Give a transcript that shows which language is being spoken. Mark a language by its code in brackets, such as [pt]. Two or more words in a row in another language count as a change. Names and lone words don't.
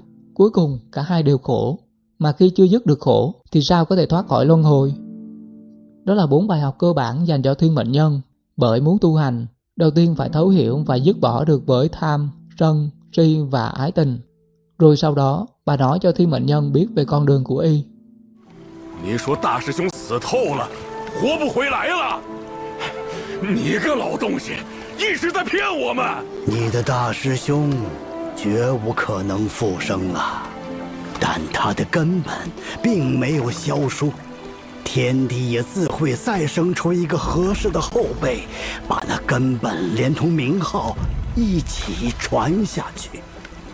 [vi] Cuối cùng cả hai đều khổ, mà khi chưa dứt được khổ thì sao có thể thoát khỏi luân hồi? Đó là 4 bài học cơ bản dành cho thiên mệnh nhân. Bởi muốn tu hành, đầu tiên phải thấu hiểu và dứt bỏ được với tham, sân, si và ái tình. Rồi sau đó bà nói cho thiên mệnh nhân biết về con đường của y. [zh] 您说大师兄死透了，活不回来了。你个老东西，一直在骗我们。你的大师兄绝无可能复生啊，但他的根本并没有消疏，天地也自会再生出一个合适的后辈，把那根本连同名号一起传下去。